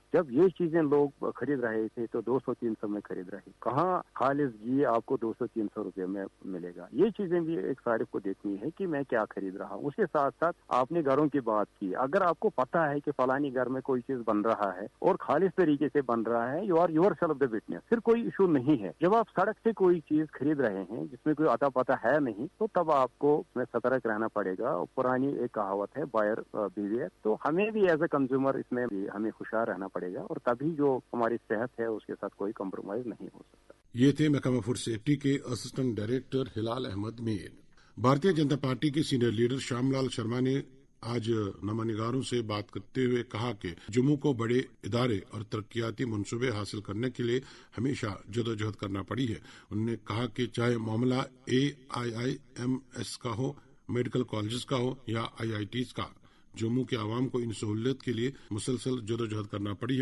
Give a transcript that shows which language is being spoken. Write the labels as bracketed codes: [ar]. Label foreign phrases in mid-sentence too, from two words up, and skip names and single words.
[ur] جب یہ چیزیں لوگ خرید رہے تھے تو 200-300 میں خرید رہے. کہاں خالص گھی آپ کو 200-300 روپے میں ملے گا. یہ چیزیں بھی ایک صارف کو دیکھنی ہے کہ میں کیا خرید رہا ہوں. اس کے ساتھ ساتھ آپ نے گھروں کی بات کی. اگر آپ کو پتہ ہے کہ فلانی گھر میں کوئی چیز بن رہا ہے اور خالص طریقے سے بن رہا ہے [en] you are yourself the witness [ur] پھر کوئی ایشو نہیں ہے. جب آپ سڑک سے کوئی چیز خرید رہے ہیں جس میں کوئی اتا پتہ ہے نہیں تو تب آپ کو اس میں سترک رہنا پڑے گا. پرانی ایک کہاوت ہے [en] buyer beware. [ur] تو ہمیں بھی [en] as a consumer [ur] اس میں بھی ہمیں ہوشیار رہنا پڑے گا اور تبھی جو ہماری صحت ہے اس کے ساتھ کوئی کمپرومائز نہیں ہو سکتا. یہ تھے محکمہ [en] food safety [ur] کے [en] assistant director [ur] ہلال احمد میر. بھارتیہ جنتا پارٹی کے [en] senior leader [ur] شیام لال شرما نے آج نامہ نگاروں سے بات کرتے ہوئے کہا کہ جموں کو بڑے ادارے اور ترقیاتی منصوبے حاصل کرنے کے لیے ہمیشہ جدوجہد کرنا پڑی ہے. انہوں نے کہا کہ چاہے معاملہ AIIMS کا ہو [en] medical colleges [ur] کا ہو یا IITs کا جموں کے عوام کو ان سہولت کے لیے مسلسل جدوجہد کرنا پڑی ہے.